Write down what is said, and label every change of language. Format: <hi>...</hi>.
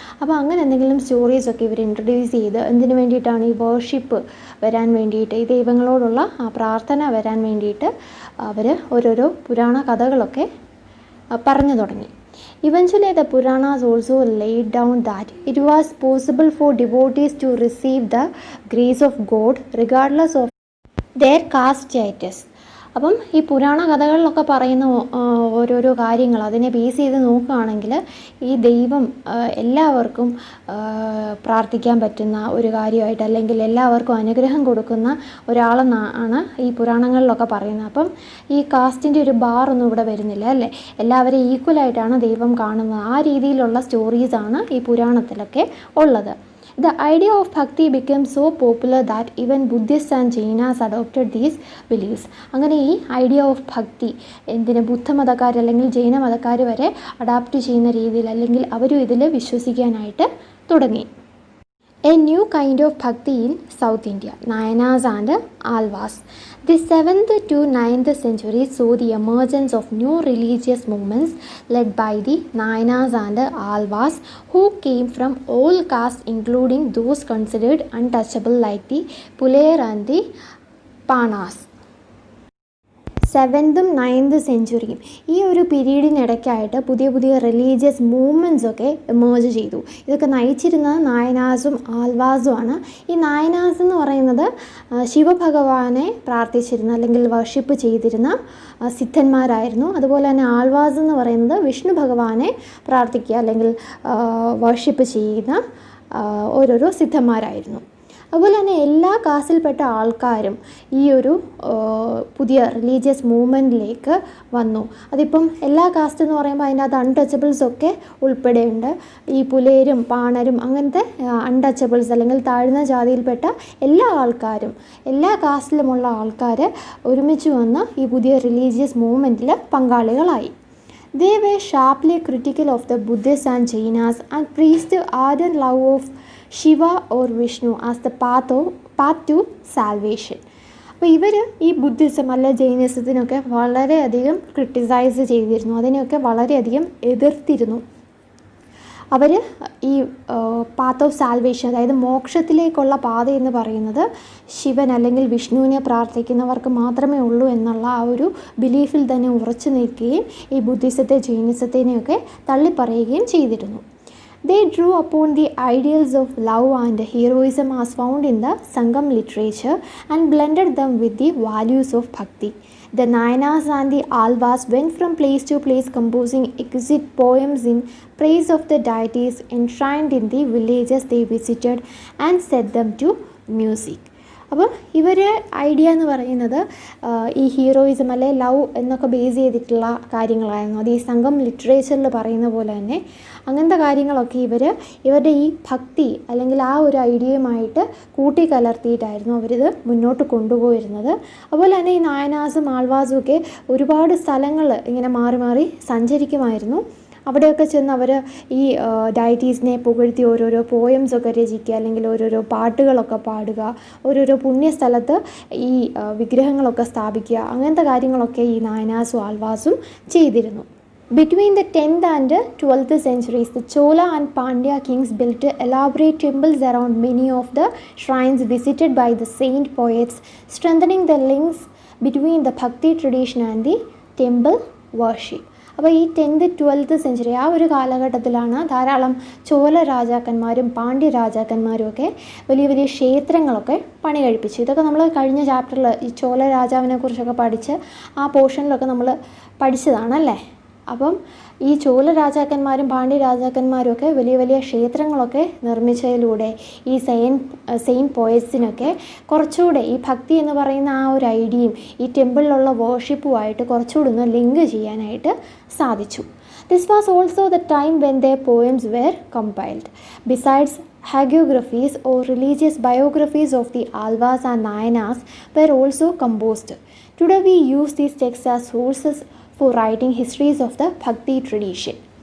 <ml>അപ്പോൾ അങ്ങനെ എന്തെങ്കിലും സ്റ്റോറീസൊക്കെ ഇവർ ഇൻട്രൊഡ്യൂസ് ചെയ്ത് എന്തിനു വേണ്ടിയിട്ടാണ് ഈ വർഷിപ്പ് വരാൻ വേണ്ടിയിട്ട്, ഈ ദൈവങ്ങളോടുള്ള ആ പ്രാർത്ഥന വരാൻ വേണ്ടിയിട്ട് അവർ ഓരോരോ പുരാണ കഥകളൊക്കെ പറഞ്ഞു തുടങ്ങി.</ml> <en>Eventually the Puranas also laid down that it was possible for devotees to receive the grace of God regardless of their caste status.</en> <ml>അപ്പം ഈ പുരാണ കഥകളിലൊക്കെ പറയുന്ന ഓരോരോ കാര്യങ്ങൾ അതിനെ ബേസ് ചെയ്ത് നോക്കുകയാണെങ്കിൽ ഈ ദൈവം എല്ലാവർക്കും പ്രാർത്ഥിക്കാൻ പറ്റുന്ന ഒരു കാര്യമായിട്ട്, അല്ലെങ്കിൽ എല്ലാവർക്കും അനുഗ്രഹം കൊടുക്കുന്ന ഒരാളെന്നാണ് ഈ പുരാണങ്ങളിലൊക്കെ പറയുന്നത്. അപ്പം ഈ കാസ്റ്റിൻ്റെ ഒരു ബാറൊന്നും ഇവിടെ വരുന്നില്ല അല്ലേ, എല്ലാവരെയും ഈക്വലായിട്ടാണ് ദൈവം കാണുന്നത്. ആ രീതിയിലുള്ള സ്റ്റോറീസാണ് ഈ പുരാണത്തിലൊക്കെ ഉള്ളത്.</ml> <en>The idea of bhakti became so popular that even Buddhists and Jainas adopted these beliefs.</en> <ml>അങ്ങനെ ഈ ഐഡിയ ഓഫ് ഭക്തി ബുദ്ധമതക്കാർ അല്ലെങ്കിൽ ജൈന മതക്കാർ വരെ അഡാപ്റ്റ് ചെയ്യുന്ന രീതിയിൽ അല്ലെങ്കിൽ അവരും ഇതിൽ വിശ്വസിക്കാനായിട്ട് തുടങ്ങി.</ml> <en>A new kind of bhakti in South India, Nayanas and Alvas. The 7th to 9th century saw the emergence of new religious movements led by the Nayanas and Alvas, who came from all castes including those considered untouchable like the Pulayar and the Panas.</en> <ml>7th ഉം 9th സെഞ്ച്വറിയും ഈ ഒരു പീരീഡിനിടയ്ക്കായിട്ട് പുതിയ പുതിയ religious movements ഒക്കെ emerge ചെയ്തു. ഇതൊക്കെ നയിച്ചിരുന്നത് നായനാസും ആൽവാസുമാണ്. ഈ നായനാസ് എന്ന് പറയുന്നത് ശിവഭഗവാനെ പ്രാർത്ഥിച്ചിരുന്ന അല്ലെങ്കിൽ വർഷിപ്പ് ചെയ്തിരുന്ന സിദ്ധന്മാരായിരുന്നു. അതുപോലെ തന്നെ ആൽവാസ് എന്ന് പറയുന്നത് വിഷ്ണു ഭഗവാനെ പ്രാർത്ഥിക്കുക അല്ലെങ്കിൽ വർഷിപ്പ് ചെയ്യുന്ന ഓരോരോ സിദ്ധന്മാരായിരുന്നു. അതുപോലെ തന്നെ എല്ലാ കാസ്റ്റിൽപ്പെട്ട ആൾക്കാരും ഈ ഒരു പുതിയ റിലീജിയസ് മൂവ്മെൻറ്റിലേക്ക് വന്നു. അതിപ്പം എല്ലാ കാസ്റ്റ് എന്ന് പറയുമ്പോൾ അതിൻ്റെ അകത്ത് അൺടച്ചബിൾസൊക്കെ ഉൾപ്പെടെയുണ്ട്. ഈ പുലേരും പാണരും അങ്ങനത്തെ അൺടച്ചബിൾസ് അല്ലെങ്കിൽ താഴ്ന്ന ജാതിയിൽപ്പെട്ട എല്ലാ ആൾക്കാരും, എല്ലാ കാസ്റ്റിലുമുള്ള ആൾക്കാർ ഒരുമിച്ച് വന്ന് ഈ പുതിയ റിലീജിയസ് മൂവ്മെൻറ്റിൽ പങ്കാളികളായി.</ml> <en>They were sharply critical of the Buddhists and Jainas and preached ardent love of Shiva or Vishnu as the path to salvation.</en> <ml>അപ്പോൾ ഇവർ ഈ ബുദ്ധിസം അല്ല ജൈനിസത്തിനൊക്കെ വളരെയധികം ക്രിട്ടിസൈസ് ചെയ്തിരുന്നു, അതിനെയൊക്കെ വളരെയധികം എതിർത്തിരുന്നു. അവർ ഈ പാത്ത് ഓഫ് സാൽവേഷൻ, അതായത് മോക്ഷത്തിലേക്കുള്ള പാത എന്ന് പറയുന്നത് ശിവൻ അല്ലെങ്കിൽ വിഷ്ണുവിനെ പ്രാർത്ഥിക്കുന്നവർക്ക് മാത്രമേ ഉള്ളൂ എന്നുള്ള ആ ഒരു ബിലീഫിൽ തന്നെ ഉറച്ചു നിൽക്കുകയും ഈ ബുദ്ധിസത്തെ ജൈനിസത്തിനെയൊക്കെ തള്ളിപ്പറയുകയും ചെയ്തിരുന്നു.</ml> <en>They drew upon the ideals of love and heroism as found in the Sangam literature and blended them with the values of bhakti. The Nayanas and the Alvas went from place to place composing exquisite poems in praise of the deities enshrined in the villages they visited and set them to music.</en> <ml>അപ്പോൾ ഇവർ idea എന്ന് പറയുന്നത് ഈ heroism അല്ലെ love എന്നൊക്കെ base ചെയ്തിട്ടുള്ള കാര്യങ്ങളായിരുന്നു. അത് ഈ സംഘം ലിറ്ററേച്ചറിൽ പറയുന്ന പോലെ തന്നെ അങ്ങനത്തെ കാര്യങ്ങളൊക്കെ ഇവരുടെ ഈ ഭക്തി അല്ലെങ്കിൽ ആ ഒരു ഐഡിയയുമായിട്ട് കൂട്ടിക്കലർത്തിയിട്ടായിരുന്നു അവരിത് മുന്നോട്ട് കൊണ്ടുപോയിരുന്നത്. അതുപോലെ തന്നെ ഈ നായനാസും ആൾവാസും ഒക്കെ ഒരുപാട് സ്ഥലങ്ങൾ ഇങ്ങനെ മാറി മാറി സഞ്ചരിക്കുമായിരുന്നു. അവിടെയൊക്കെ ചെന്ന് അവർ ഈ ഡയറ്റീസിനെ പുകഴ്ത്തി ഓരോരോ പോയംസൊക്കെ രചിക്കുക, അല്ലെങ്കിൽ ഓരോരോ പാട്ടുകളൊക്കെ പാടുക, ഓരോരോ പുണ്യസ്ഥലത്ത് ഈ വിഗ്രഹങ്ങളൊക്കെ സ്ഥാപിക്കുക, അങ്ങനത്തെ കാര്യങ്ങളൊക്കെ ഈ നായനാസും ആൾവാസും ചെയ്തിരുന്നു.</ml> <en>Between the 10th and 12th centuries, the Chola and Pandya kings built elaborate temples around many of the shrines visited by the saint poets, strengthening the links between the Bhakti tradition and the temple worship.</en> <ml>അപ്പോൾ ഈ 10th 12th century ആ ഒരു കാലഘട്ടത്തിലാണ് ധാരാളം ചോല രാജാക്കന്മാരും പാണ്ഡ്യ രാജാക്കന്മാരും ഒക്കെ വലിയ വലിയ ക്ഷേത്രങ്ങളൊക്കെ പണി കഴിപ്പിച്ചു. ഇതൊക്കെ നമ്മൾ കഴിഞ്ഞ ചാപ്റ്ററിൽ ഈ ചോല രാജാവിനെ കുറിച്ചൊക്കെ പഠിച്ച് ആ പോർഷനിലൊക്കെ നമ്മൾ പഠിച്ചതാണല്ലേ. അപ്പം ഈ ചോല രാജാക്കന്മാരും പാണ്ഡ്യ രാജാക്കന്മാരും ഒക്കെ വലിയ വലിയ ക്ഷേത്രങ്ങളൊക്കെ നിർമ്മിച്ചതിലൂടെ ഈ സെയിൻറ്റ് പോയറ്റ്സിനൊക്കെ കുറച്ചുകൂടെ ഈ ഭക്തി എന്ന് പറയുന്ന ആ ഒരു ഐഡിയയും ഈ ടെമ്പിളിലുള്ള വേർഷിപ്പുമായിട്ട് കുറച്ചുകൂടെ ഒന്ന് ലിങ്ക് ചെയ്യാനായിട്ട് സാധിച്ചു.</ml> <en>This was also the time when their poems were compiled. Besides hagiographies or religious biographies of the Alvas and Nayanas were also composed. Today we use these texts as sources for writing histories of the Bhakti tradition.</en>